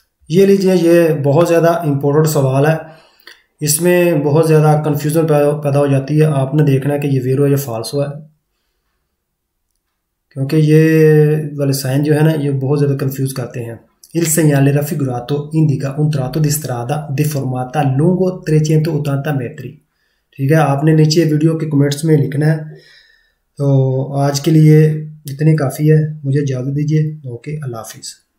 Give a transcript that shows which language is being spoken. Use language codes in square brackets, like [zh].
[hi] ये लीजिए, ये बहुत ज़्यादा इम्पोर्टेंट सवाल है, इसमें बहुत ज़्यादा कन्फ्यूज़न पैदा हो जाती है। आपने देखना है कि ये वेरो या फाल्सो है, क्योंकि ये वाले साइन जो है ना ये बहुत ज़्यादा कंफ्यूज करते हैं। [it] Il segnale raffigurato indica un tratto di strada deformata lungo 380 metri। [hi] ठीक है, आपने नीचे वीडियो के कमेंट्स में लिखना है। तो आज के लिए इतनी काफ़ी है, मुझे इजाज़त दीजिए। ओके, अल्लाह हाफिज़।